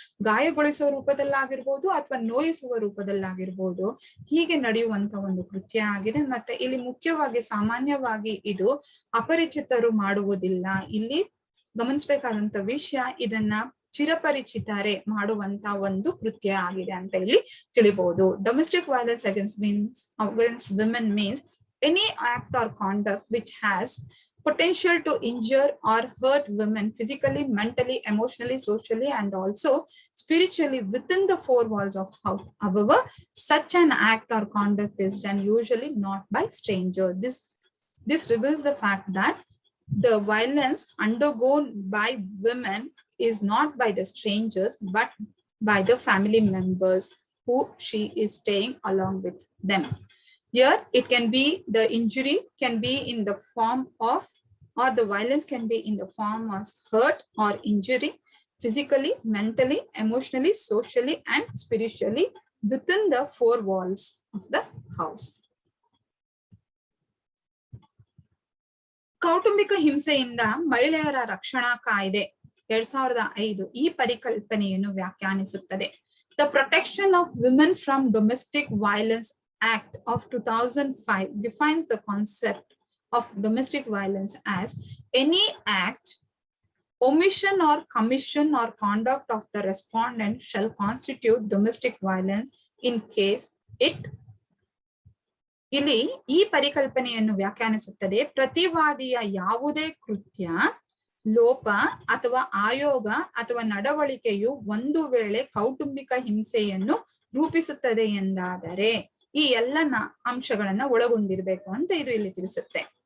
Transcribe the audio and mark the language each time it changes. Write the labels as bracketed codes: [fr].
[kn] ಗಾಯಗೊಳಿಸುವ ರೂಪದಲ್ಲಾಗಿರ್ಬೋದು ಅಥವಾ ನೋಯಿಸುವ ರೂಪದಲ್ಲಾಗಿರ್ಬೋದು, ಹೀಗೆ ನಡೆಯುವಂತ ಒಂದು ಕೃತ್ಯ ಆಗಿದೆ. ಮತ್ತೆ ಇಲ್ಲಿ ಮುಖ್ಯವಾಗಿ ಸಾಮಾನ್ಯವಾಗಿ ಇದು ಅಪರಿಚಿತರು ಮಾಡುವುದಿಲ್ಲ. ಇಲ್ಲಿ ಗಮನಿಸಬೇಕಾದಂತ ವಿಷಯ, ಇದನ್ನ ಚಿರಪರಿಚಿತರೆ ಮಾಡುವಂತ ಒಂದು ಕೃತ್ಯ ಆಗಿದೆ ಅಂತ ಇಲ್ಲಿ ತಿಳಿಬಹುದು. [en] Domestic violence against women means any act or conduct which has potential to injure or hurt women physically, mentally, emotionally, socially, and also spiritually within the 4 walls of house. However, such an act or conduct is done usually not by stranger. This reveals the fact that the violence undergone by women is not by the strangers but by the family members who she is staying along with them. Here it can be, the injury can be in the form of, or the violence can be in the form of hurt or injury physically, mentally, emotionally, socially, and spiritually within the 4 walls of the house. [kn] ಕೌಟುಂಬಿಕ ಹಿಂಸೆಯಿಂದ ಮಹಿಳೆಯರ ರಕ್ಷಣಾ ಕಾಯ್ದೆ 2005 ಈ ಪರಿಕಲ್ಪನೆಯನ್ನು ವ್ಯಾಖ್ಯಾನಿಸುತ್ತದೆ. [en] The Protection of Women from Domestic Violence Act of 2005 defines the concept of domestic violence as any act, omission or commission or conduct of the respondent shall constitute domestic violence in case it. [kn] ಇಲ್ಲಿ ಈ ಪರಿಕಲ್ಪನೆಯನ್ನು ವ್ಯಾಖ್ಯಾನಿಸುತ್ತದೆ, ಪ್ರತಿವಾದಿಯ ಯಾವುದೇ ಕೃತ್ಯ, ಲೋಪ ಅಥವಾ ಆಯೋಗ ಅಥವಾ ನಡವಳಿಕೆಯು ಒಂದು ವೇಳೆ ಕೌಟುಂಬಿಕ ಹಿಂಸೆಯನ್ನು ರೂಪಿಸುತ್ತದೆ ಎಂದಾದರೆ ಈ ಎಲ್ಲ ಅಂಶಗಳನ್ನ ಒಳಗೊಂಡಿರ್ಬೇಕು ಅಂತ ಇದು ಇಲ್ಲಿ ತಿಳಿಸುತ್ತೆ.